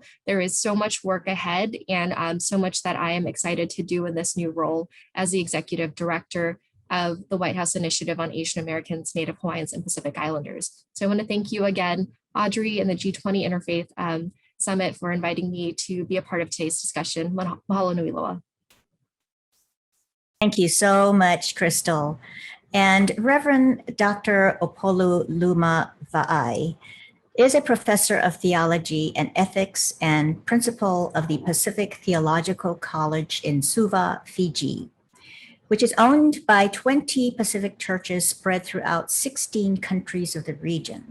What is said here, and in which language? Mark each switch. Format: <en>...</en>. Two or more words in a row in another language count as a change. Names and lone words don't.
<en>There is so much work ahead and so much that I am excited to do in this new role as the executive director of the White House Initiative on Asian Americans, Native Hawaiians, and Pacific Islanders. So I want to thank you again, Audrey, and the G20 Interfaith Summit for inviting me to be a part of today's discussion.</en> <haw>Mahalo nui loa.</haw> <en>Thank you so much, Krystal. And Reverend Dr. Upolu Luma Vaai is a professor of theology and ethics and principal of the Pacific Theological College in Suva, Fiji, which is owned by 20 Pacific churches spread throughout 16 countries of the region.</en>